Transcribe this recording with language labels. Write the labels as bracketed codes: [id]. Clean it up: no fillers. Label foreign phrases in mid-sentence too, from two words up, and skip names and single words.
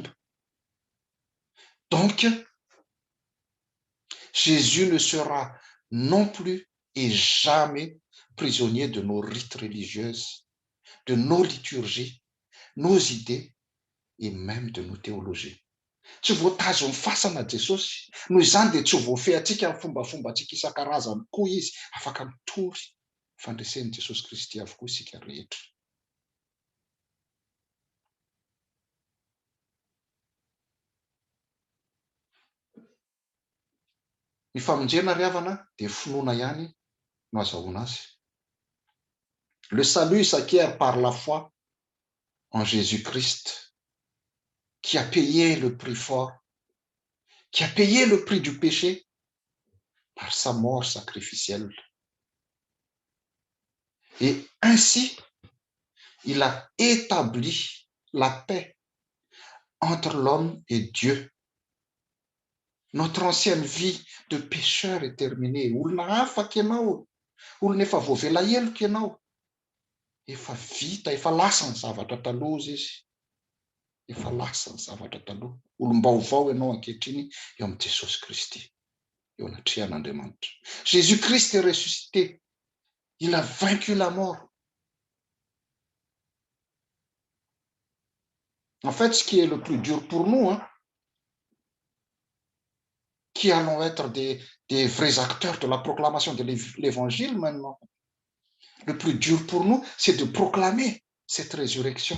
[fr] Donc, Jésus ne sera non plus et jamais prisonnier de nos rites religieuses, de nos liturgies, nos idées et même de nos théologies. [mg] Tsy voatazo ny fasana Jesosy, noho izany dia tsy ho voafehantsika ny fombafombantsika isan-karazany koa izy, afaka mitory fandresen'i Jesosy Kristy avokoa isika rehetra. Ny famonjena ry havana dia finoana ihany no azahoana azy. [fr] Le salut s'acquiert par la foi en Jésus-Christ, qui a payé le prix fort, qui a payé le prix du péché par sa mort sacrificielle. Et ainsi, il a établi la paix entre l'homme et Dieu. Notre ancienne vie de pécheur est terminée. [mg] Olona afaka ianao, olona efa voavela heloka ianao. Efa vita, efa lasa ny zavatra taloha izy. Efa lasa ny zavatra taloha. Olom-baovao ianao ankehitriny eo amin'ny Jesosy Kristy, eo anatrehan'Andriamanitra. [fr] Jésus-Christ est ressuscité. Il a vaincu la mort. En fait, ce qui est le plus dur pour nous, qui allons être des vrais acteurs de la proclamation de l'Évangile maintenant, le plus dur pour nous, c'est de proclamer cette résurrection.